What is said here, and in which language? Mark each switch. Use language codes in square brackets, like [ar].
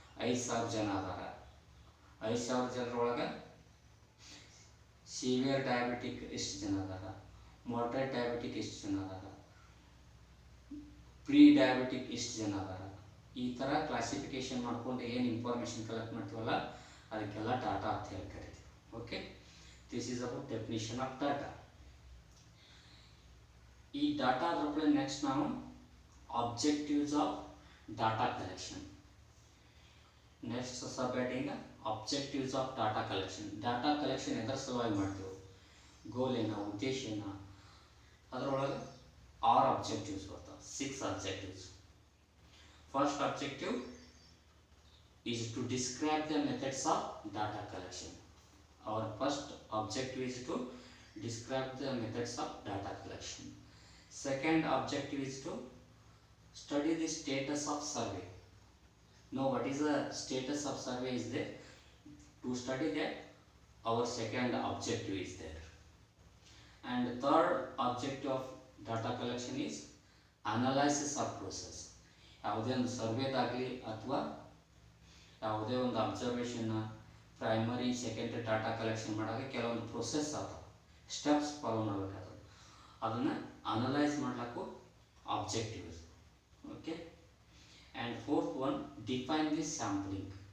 [kn] 5,000 ಜನ ಅದಾರ, 5,000 ಜನರೊಳಗೆ severe diabetic ಎಷ್ಟು ಜನ ಅದಾರ, ಮಾಡ್ರೇಟ್ ಡಯಾಬಿಟಿಕ್ ಎಷ್ಟು ಜನ ಅದಾರ, ಪ್ರೀ ಡಯಾಬಿಟಿಕ್ ಎಷ್ಟು ಜನ ಅದಾರ, ಈ ಥರ ಕ್ಲಾಸಿಫಿಕೇಶನ್ ಮಾಡ್ಕೊಂಡು ಏನು ಇನ್ಫಾರ್ಮೇಷನ್ ಕಲೆಕ್ಟ್ ಮಾಡ್ತೀವಲ್ಲ ಅದಕ್ಕೆಲ್ಲ ಡಾಟಾ ಅಂತ ಹೇಳಿ ಕರಿತೀವಿ. [en] Okay, this is about definition of data. [kn] ಈ ಡಾಟಾ ಆದ್ರೆ ನೆಕ್ಸ್ಟ್ ನಾವು [en] objectives of data collection. Next subheading objectives of data collection. [kn] Data collection ಎದರ ಸಲುವಾಗಿ ಮಾಡ್ತೀವಿ, ಗೋಲ್ ಏನ, ಉದ್ದೇಶ ಏನ, ಅದರೊಳಗೆ 6 objectives ಬರ್ತಾವೆ, 6 objectives. [en] First objective is to describe the methods of data collection. Our first objective is to describe the methods of data collection. Second objective is to study the status of survey. Now what is the status of survey is there? To study that, our second objective is there. And the third objective of data collection is analysis of process. [kn] ಯಾವುದೇ ಒಂದು ಸರ್ವೇದಾಗಲಿ ಅಥವಾ ಯಾವುದೇ ಒಂದು observation, primary secondary data collection ಮಾಡೋಕ್ಕೆ ಕೆಲವೊಂದು process ಆಗ್ತವೆ, steps follow ಮಾಡಬೇಕಾದ್ರೆ ಅದನ್ನು ಅನಲೈಸ್ ಮಾಡ್ಲಿಕ್ಕೂ objective. [en] Okay, and fourth one, define the sampling.